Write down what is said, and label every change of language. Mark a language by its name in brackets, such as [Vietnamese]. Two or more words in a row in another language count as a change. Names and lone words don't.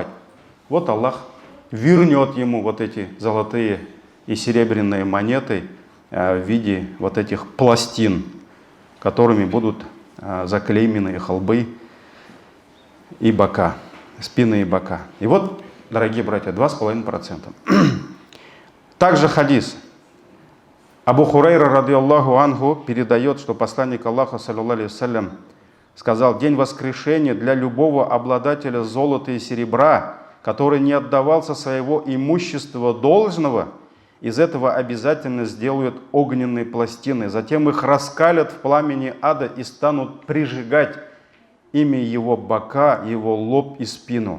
[Russian] Вот Аллах вернет ему вот эти золотые и серебряные монеты в виде вот этих пластин, которыми будут заклеймены их лбы и бока, спины и бока. И вот, дорогие братья, 2,5%. Также хадис. [Arabic] Абу Хурайра, رضي الله عنه, [Russian] передает, что посланник Аллаха, [Arabic] صلى الله عليه وسلم, [Russian] сказал: день воскрешения для любого обладателя золота и серебра, который не отдавался своего имущества должного, из этого обязательно сделают огненные пластины, затем их раскалят в пламени ада и станут прижигать ими его бока, его лоб и спину.